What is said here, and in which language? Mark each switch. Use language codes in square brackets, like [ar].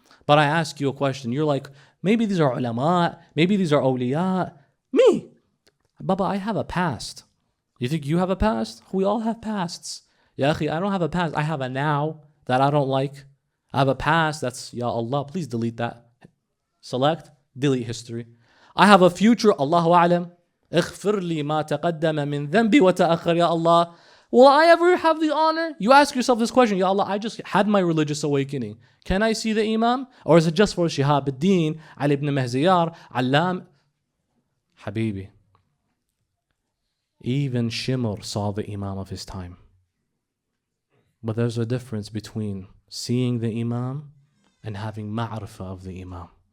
[en] But I ask you a question. You're like, maybe these are ulama, maybe these are awliya. Me, Baba, I have a past. You think you have a past? We all have pasts. Ya akhi, I don't have a past. I have a now that I don't like. I have a past that's, Ya Allah, please delete that. Select, delete history. I have a future, [ar] Allahu a'lam. اغفر لي ما تقدم من ذنبي وتأخر يا Allah. [en] Will I ever have the honor? You ask yourself this question, Ya Allah, I just had my religious awakening. Can I see the Imam? Or is it just for Shihab ad-Din, Ali ibn Mahziyar, Allam? Habibi. Even Shimr saw the Imam of his time. But there's a difference between seeing the Imam and having ma'rifah of the Imam.